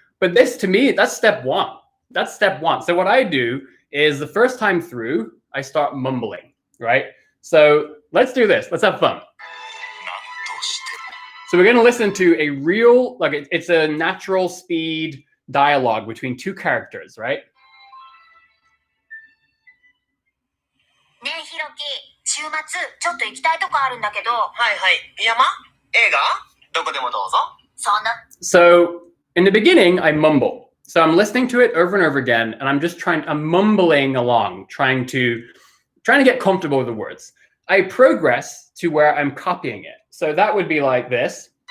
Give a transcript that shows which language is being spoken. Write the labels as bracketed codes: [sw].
[en] But this, to me, that's step 1. That's step 1. So what I do is the first time through, I start mumbling, right? So let's do this. Let's have fun. So we're going to listen to a real, like it's a natural speed dialogue between 2 characters, right? [ja] ねえ、ひろき、週末ちょっと行きたいとこあるんだけど。はいはい。山？映画？どこでもどうぞ。そんな。 [en] So in the beginning, I mumble. So I'm listening to it over and over again, and I'm mumbling along, trying to get comfortable with the words. I progress to where I'm copying it. So that would be like this.